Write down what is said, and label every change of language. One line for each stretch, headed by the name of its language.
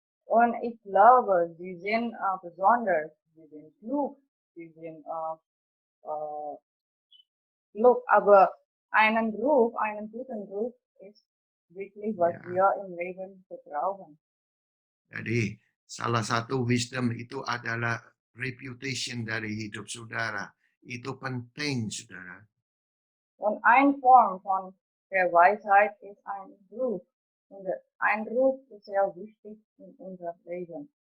German: Und ich glaube, sie sind besonders, sie sind klug, sie sind klug, aber einen guten Ruf ist wirklich, was Ja. wir im Leben brauchen.
Indonesian: Jadi salah satu wisdom itu adalah reputation dari hidup saudara. Itu penting, saudara.
German: Und eine Form von der Weisheit ist ein Ruf. Und ein Ruf ist sehr wichtig in unserem Leben.